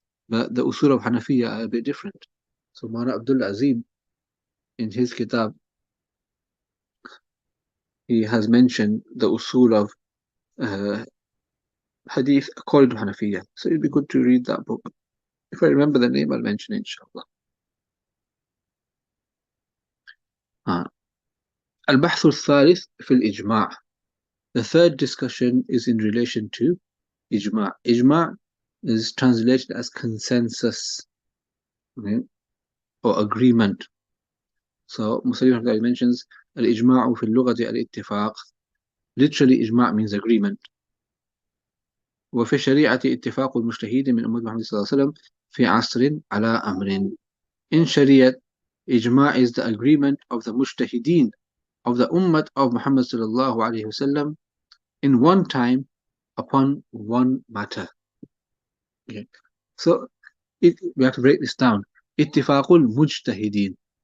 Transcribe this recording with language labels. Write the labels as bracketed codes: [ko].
[en] But the usul of Hanafiya are a bit different. So Mara Abdul Azim, in his kitab, he has mentioned the usul of uh, hadith according to Hanafiya. So it'd be good to read that book. If I remember the name, I'll mention it, inshallah. [ar] البحث الثالث في الإجماع. [en] The third discussion is in relation to ijma'. Ijma' is translated as consensus, okay, or agreement. So Muslim mentions [ar] al-ijma'u fi al-lughati al-ittifaq. [en] Literally, ijma' means agreement. [ar] وفي الشريعة اتفاق المجتهدين من أمة محمد صلى الله عليه وسلم في عصر على أمر. [en] In Sharia, ijma' is the agreement of the mujtahideen of the ummah of Muhammad sallallahu alayhi wasallam in one time upon one matter. Okay. So we have to break this down. Ittifaqul mujtahideen.